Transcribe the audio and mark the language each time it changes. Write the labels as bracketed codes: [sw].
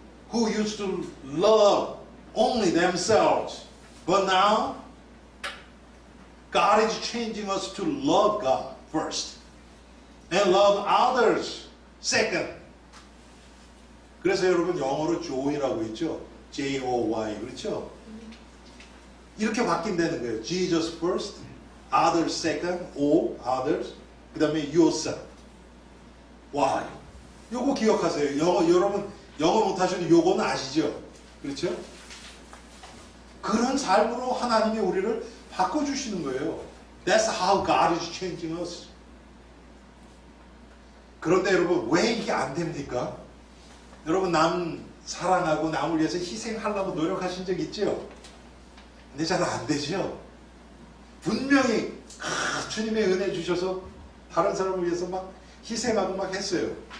[en] Who used to love only themselves, but now God is changing us to love God first and love others second. [ko] 그래서 여러분, 영어로 joy라고 있죠. J-O-Y, 그렇죠? 이렇게 바뀐다는 거예요. [en] Jesus first, others second, O, others, [ko] 그 다음에 [en] yourself. Why? [ko] 요거 기억하세요. 여러분, 영어 못하시는 요거는 아시죠? 그렇죠? 그런 삶으로 하나님이 우리를 바꿔주시는 거예요. [en] That's how God is changing us. [ko] 그런데 여러분, 왜 이게 안 됩니까? 여러분, 남 사랑하고 남을 위해서 희생하려고 노력하신 적 있죠? 근데 잘 안 되죠? 분명히 주님의 은혜 주셔서 다른 사람을 위해서 막 희생하고 막 했어요.